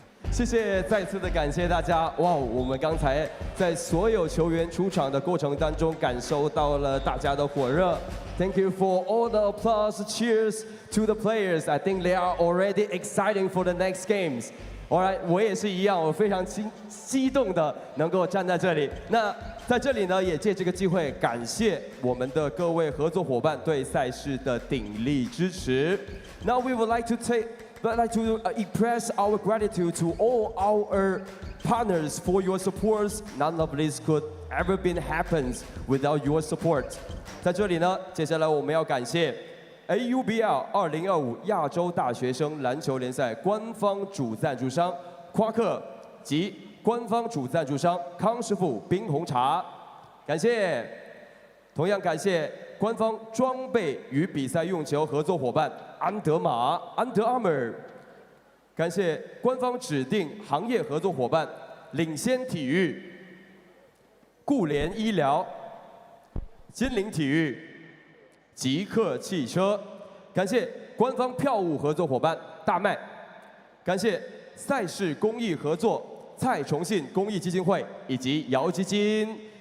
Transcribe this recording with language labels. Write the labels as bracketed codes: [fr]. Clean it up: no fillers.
[zh] 谢谢，再次的感谢大家。哇，我们刚才在所有球员出场的过程当中，感受到了大家的火热。 [en] Thank you for all the applause, cheers to the players. I think they are already exciting for the next games. [zh] Alright， 我也是一样，我非常激动的能够站在这里。那在这里呢，也借这个机会感谢我们的各位合作伙伴对赛事的鼎力支持。 [en] Now we would like to express our gratitude to all our partners for your support. None of this could ever been happens without your support. [zh] 在这里呢，接下来我们要感谢 AUBL 2025亚洲大学生篮球联赛官方主赞助商夸克及官方主赞助商康师傅冰红茶，感谢。同样感谢官方装备与比赛用球合作伙伴安德玛 （Under Armour），感谢官方指定行业合作伙伴领先体育、固联医疗、金陵体育、极客汽车，感谢官方票务合作伙伴大麦，感谢赛事公益合作蔡崇信公益基金会以及姚基金。